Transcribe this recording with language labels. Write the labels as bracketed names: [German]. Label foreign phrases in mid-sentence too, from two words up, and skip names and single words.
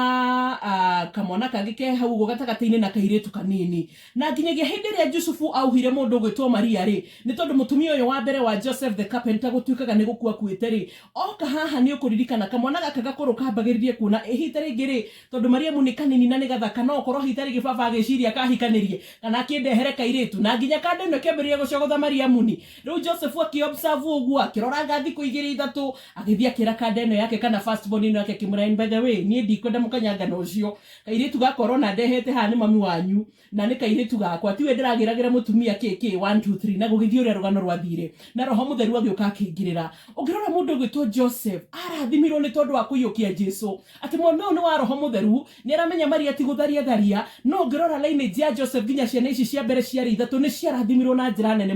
[Kikuyu] na kamwana kangĩ ke hau ũguo gatagatĩ-inĩ na kairĩtu kanini na nginyagia hĩndĩ ĩrĩa Jusufu auhire mũndũ ũgwĩtwo Maria rĩ nĩ tondũ mũtumia ũyũ wa mbere wa Joseph [English] the carpenter [Kikuyu] gũtuĩkaga nĩ gũkua kuĩte rĩ oka haha nĩ ũkũririkana kamwana gaka gakũrũ kambagĩrĩrie kuona ihita rĩngĩ rĩ tondũ Mariamu nĩ kanini na nĩ gathaka no okorwo hita rĩngĩ baba agĩciria kahikanĩrie kana akĩndehere kairĩtu na nginya kanda ĩno kĩambĩrĩria gũcogotha Mariamu ni rĩu Joseph akĩobserve ũguo akĩrora thikũ igĩrĩ ithatũ agĩthiĩ akĩra kanda ĩno yake kana [English] first born [Kikuyu] ĩno yake kĩmũra [English] by the way [Kikuyu] niĩ ndikwenda mũkanyanga ũcio kairĩtu gakorwo na ndehete haha nĩ mami wanyu na nĩ kairĩtu gakwa tiwe ndĩragĩragĩra mũtumia kĩkĩ 1 2 3 na gũgĩthiĩ ũrĩa rũgano rwathire na roho mũtheru agĩũka akĩingĩrĩra ũngĩrora mũndũ ũgwĩtwo Joseph arathimirwo nĩ tondũ wa kũiyũkia Jesu atĩ mwana ũyũ nĩ wa roho mũtheru nĩ aramenya Maria ti gũtharia tharia no ũngĩrora lineage ya Joseph nginya ciana ici cia mbere ciarĩ ithatũ nĩ ciarathimirwo na njĩra nene